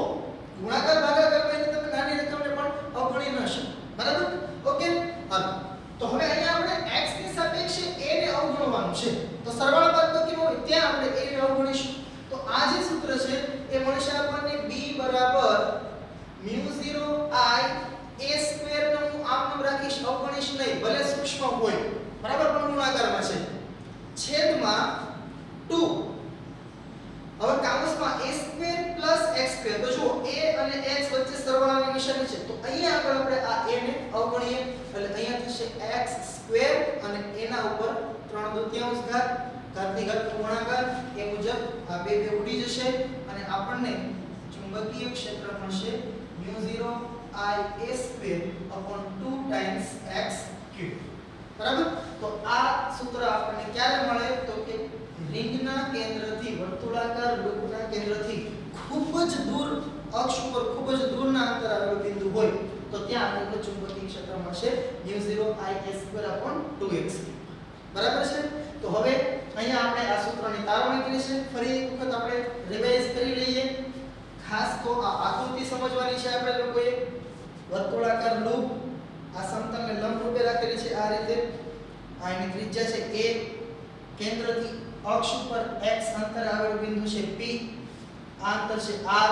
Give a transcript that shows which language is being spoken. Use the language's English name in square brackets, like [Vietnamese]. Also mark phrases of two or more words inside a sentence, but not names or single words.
[Gujarati] ગુણાકાર ભાગાકાર હોય ને તમે નાની રકમને પણ અવગણી ન શકો, બરાબર. ઓકે. હાલો, તો હવે અહીંયા આપણે x ની સાપેક્ષે a ને અવગણવાનું છે, તો સરવાળા બાદબાકી હોય ત્યાં આપણે a ને અવગણીશું. તો આ જે સૂત્ર છે એ મળશે આપણને b બરાબર μ0 i a² નો હું આમ નામ રાખીશ, અવગણીશ નહીં, ભલે સૂક્ષ્મ હોય, બરાબર, પણ ગુણાકારમાં છે, છેદમાં 2. હવે કાઉન્સમાં a² + x². તો જુઓ a અને x વચ્ચે સરવાળાની નિશાની છે, તો અહીંયા આગળ આપણે આ a ને અવગણીએ એટલે અહીંયા થશે x² અને એના ઉપર 3/2 ઘાત, ઘાતની ઘાત ગુણાકાર, એ મુજબ આ બે ઉડી જશે અને આપણને ચુંબકીય ક્ષેત્ર મળશે μ0 i a²/2 ટાઈમ્સ x³, બરાબર. તો આ સૂત્ર આપણને ક્યારે મળે તો કે રિંગના કેન્દ્રથી, વર્તુળાકાર લૂપના કેન્દ્રથી ખૂબ જ દૂર, અક્ષ ઉપર ખૂબ જ દૂરના અંતર આવેલું બિંદુ હોય તો ત્યાં આપણને ચુંબકીય ક્ષેત્ર મળશે μ0 i a²/2x³, બરાબર છે. તો હવે અહીંયા આપણે આ સૂત્રની તારવણી કરી છે, ફરી એક વખત આપણે રિવાઇઝ કરી લઈએ. ખાસ તો આ આકૃતિ સમજવાની છે આપણે લોકોએ. વર્તુળાકાર લૂપ આ સમતલને લંબ રૂપે રાખેલી છે આ રીતે. આ એની ત્રિજ્યા છે a, કેન્દ્રથી અક્ષ ઉપર x અંતર આવેલું બિંદુ છે p, આ અંતર છે r.